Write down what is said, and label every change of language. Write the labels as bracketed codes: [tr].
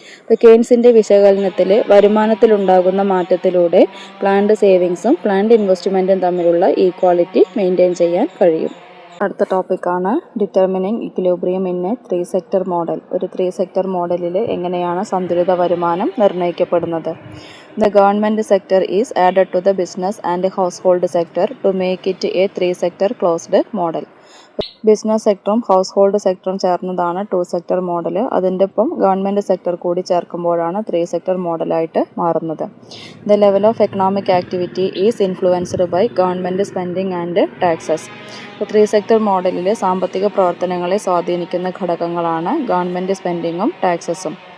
[ml] ഇപ്പോൾ കെയ്ൻസിൻ്റെ വിശകലനത്തിൽ വരുമാനത്തിലുണ്ടാകുന്ന മാറ്റത്തിലൂടെ planned സേവിങ്സും planned ഇൻവെസ്റ്റ്മെൻറ്റും തമ്മിലുള്ള ഈക്വാളിറ്റി മെയിൻറ്റെയിൻ ചെയ്യാൻ കഴിയും. അടുത്ത ടോപ്പിക്കാണ് [en] Determining equilibrium in a 3 sector model. [ml] ഒരു 3 സെക്ടർ മോഡലിൽ എങ്ങനെയാണ് സന്തുലിത വരുമാനം നിർണ്ണയിക്കപ്പെടുന്നത്? [en] The government sector is added to the business and household sector to make it a 3 sector closed model. [ml] Business സെക്ടറും house hold സെക്ടറും ചേർന്നതാണ് 2 സെക്ടർ മോഡൽ. അതിൻ്റെ ഒപ്പം ഗവൺമെൻറ് സെക്ടർ കൂടി ചേർക്കുമ്പോഴാണ് 3 sector മോഡലായിട്ട് മാറുന്നത്. [en] The level of economic activity is influenced by government spending and taxes. [ml] ഇപ്പോൾ 3 sector മോഡലിൽ സാമ്പത്തിക പ്രവർത്തനങ്ങളെ സ്വാധീനിക്കുന്ന ഘടകങ്ങളാണ് ഗവൺമെൻറ് സ്പെൻഡിങ്ങും ടാക്സസും.